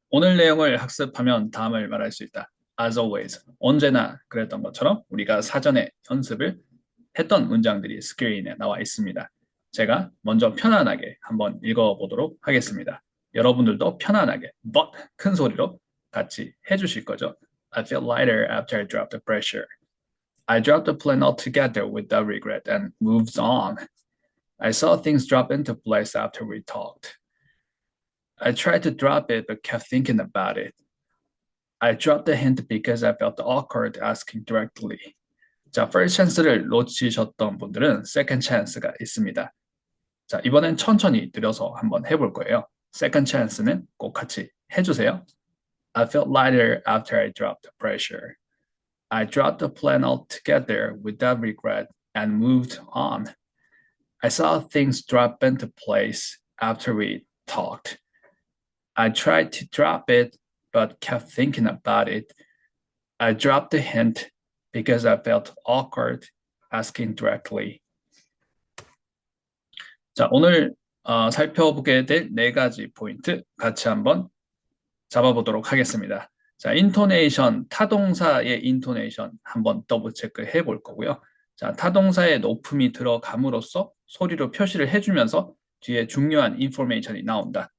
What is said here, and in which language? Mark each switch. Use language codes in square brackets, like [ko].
[ko] 오늘 내용을 학습하면 다음을 말할 수 있다. [en] As always, [ko] 언제나 그랬던 것처럼 우리가 사전에 연습을 했던 문장들이 스크린에 나와 있습니다. 제가 먼저 편안하게 한번 읽어보도록 하겠습니다. 여러분들도 편안하게, but 큰 소리로 같이 해주실 거죠. [en] I feel lighter after I dropped the pressure. I dropped the plan altogether without regret and moved on. I saw things drop into place after we talked. I tried to drop it but kept thinking about it. I dropped the hint because I felt awkward asking directly. [ko] 자, [en] first chance [ko] 를 놓치셨던 분들은 [en] second chance [ko] 가 있습니다. 자, 이번엔 천천히 들여서 한번 해볼 거예요. [en] second chance [ko] 는 꼭 같이 해주세요. [en] I felt lighter after I dropped the pressure. I dropped the plan altogether without regret and moved on. I saw things drop into place after we talked. I tried to drop it, but kept thinking about it. I dropped the hint because I felt awkward asking directly. [ko] 자, 오늘 살펴보게 될 네 가지 포인트 같이 한번 잡아보도록 하겠습니다. 자, 인토네이션, 타동사의 인토네이션 한번 더블 체크해 볼 거고요. 자, 타동사의 높음이 들어감으로써 소리로 표시를 해주면서 뒤에 중요한 인포메이션이 나온다.